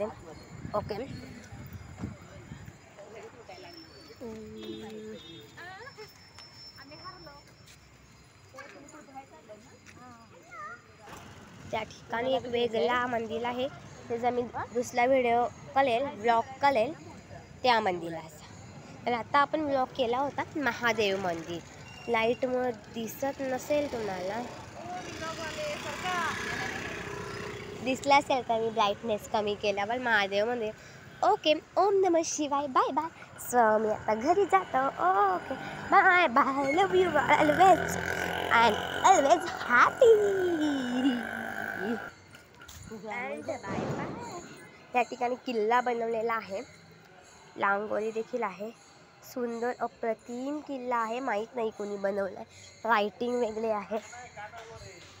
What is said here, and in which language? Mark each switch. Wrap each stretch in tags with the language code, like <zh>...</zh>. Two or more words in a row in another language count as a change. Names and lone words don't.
<mr>ओके, त्या ठिकाणी एक वेगळा मंदिर आहे, त्याचा मी दुसरा व्हिडिओ करेल, ब्लॉग करेल त्या मंदिराचा. तर आता आपण ब्लॉग केला होता महादेव मंदिर. लाईटमुळे दिसत नसेल तुम्हाला, दिसला असेल तर मी ब्राईटनेस कमी केल्यावर महादेव मंदिर. ओके,</mr> <sa>ओम नमः शिवाय,</sa> <en>bye bye.</en> <mr>सो मी आता घरी जातो. ओके,</mr> <en>bye bye, love you always and always happy and bye bye.</en> <mr>या ठिकाणी किल्ला बनवलेला आहे, रांगोळी देखील आहे, सुंदर अप्रतिम किल्ला आहे. माहीत नाही कोणी बनवलाय, रायटिंग वेगळे आहे.</mr>